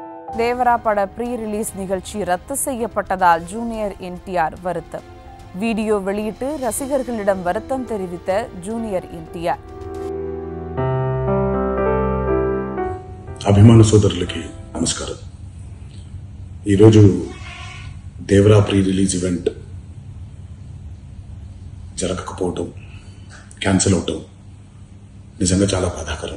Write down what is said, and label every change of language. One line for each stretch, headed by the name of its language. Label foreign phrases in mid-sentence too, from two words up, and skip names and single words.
Tamil: தேவரா பட
English: pre release
Tamil: நிகழ்ச்சி ரத்து செய்யப்பட்டதால் ஜூனியர் என்டிஆர் வருத்தம். வீடியோ வெளியிட்டு ரசிகர்களிடம் வருத்தம் தெரிவித்த ஜூனியர் ఎన్టీఆర్.
Telugu: అభిమాన సోదరులకి నమస్కారం. ఈరోజు దేవరా
English: pre release event
Telugu: జరగకపోవటం, క్యాన్సిల్ అవటం నిజంగా చాలా బాధాకరం.